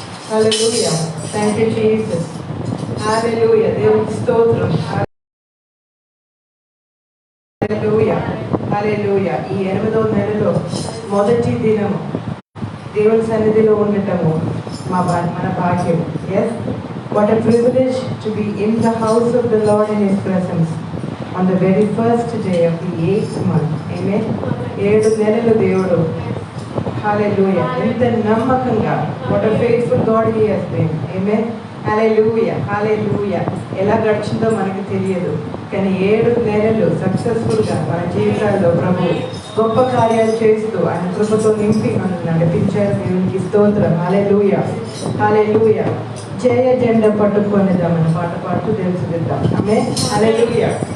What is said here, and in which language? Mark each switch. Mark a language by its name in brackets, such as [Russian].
[English] Hallelujah. Thank you, Jesus. Hallelujah. [Telugu] దేవునికి స్తోత్రం. [English] Hallelujah. Hallelujah. [Telugu] ఈ 8వ నెలలో మొదటి దినము దేవుని సన్నిధిలో ఉండటము మన భాగ్యం. [English] Yes. What a privilege to be in the house of the Lord in His presence on the very first day of the 8th month. Amen. [Telugu] 7 నెలలు దేవుడు. [English] Hallelujah. [Telugu] ఎంత నమ్మకంగా, [English] what a faithful God He has been. Amen. Hallelujah. Hallelujah. [Telugu] ఎలా గడిచిందో మనకు తెలియదు, కానీ 7 నెలలు సక్సెస్ఫుల్గా మన జీవితాల్లో ప్రభు గొప్ప కార్యాలు చేస్తూ ఆయన కృపతో నింపి మనం నడిపించారు. దేవునికి స్తోత్రం. హల్లెలూయా. హల్లెలూయా. జయ జెండా పట్టుకొనిద్దామని పాట పాడుతూ తెలుసుకుందాం. ఆమేన్. హల్లెలూయా.